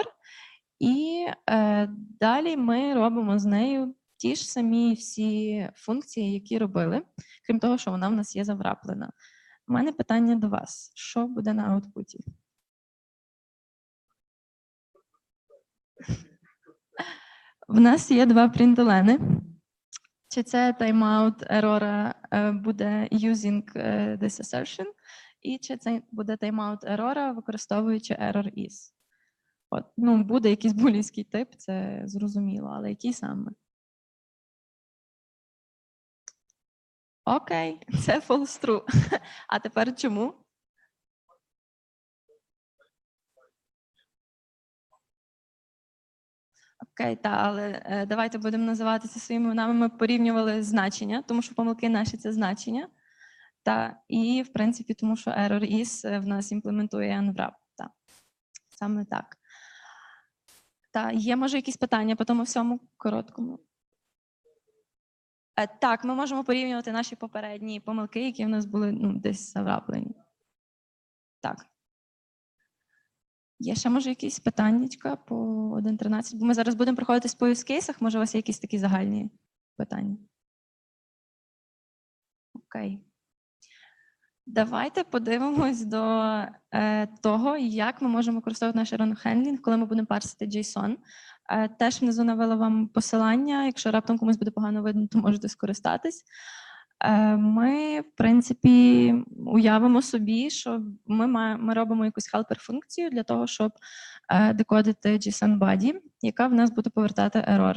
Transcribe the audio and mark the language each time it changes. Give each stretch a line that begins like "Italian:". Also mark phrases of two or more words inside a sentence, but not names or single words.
Ukrainian: І далі ми робимо з нею ті ж самі всі функції, які робили, крім того, що вона в нас є завраплена. У мене питання до вас. Що буде на аутпуті? В нас є два принтлени. Чи це
English: timeout error буде using this assertion,
Ukrainian: і чи це буде
English: timeout error,
Ukrainian: використовуючи
English: error is.
Ukrainian: От, ну, буде якийсь булівський тип, це зрозуміло, але який саме? Окей, це false true. А тепер чому? Окей, так, але давайте будемо називати це своїми іменами. Ми порівнювали значення, тому що помилки наші – це значення. і в принципі, тому що
English: error is
Ukrainian: в нас імплементує unwrap. Так. Саме так. Є, може, якісь питання по тому всьому короткому? Так, ми можемо порівнювати наші попередні помилки, які в нас були десь завраплені. Так. Є ще, може, якісь питаннячка по 1.13? Бо ми зараз будемо проходити по use кейсах. Може, у вас є якісь такі загальні питання? Окей. Давайте подивимось до того, як ми можемо використовувати наш
English: error handling,
Ukrainian: коли ми будемо парсити JSON. Теж внизу навела вам посилання. Якщо раптом комусь буде погано видно, то можете скористатись. Ми, в принципі, уявимо собі, що ми робимо якусь helper-функцію для того, щоб декодити JSON-body, яка в нас буде повертати error.